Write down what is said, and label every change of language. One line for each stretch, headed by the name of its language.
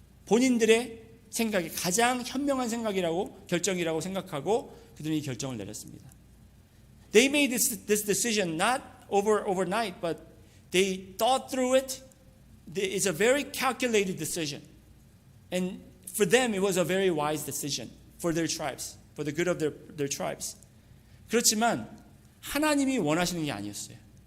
Korean: 본인들의 생각이 가장 현명한 생각이라고 결정이라고 생각하고 그들은 이 결정을 내렸습니다.
English: They made this decision not overnight, but they thought through it. It's a very calculated decision, and for them, it was a very wise decision for their tribes, for the good of their tribes.
Korean: 그렇지만 하나님이 원하시는 게 아니었어요.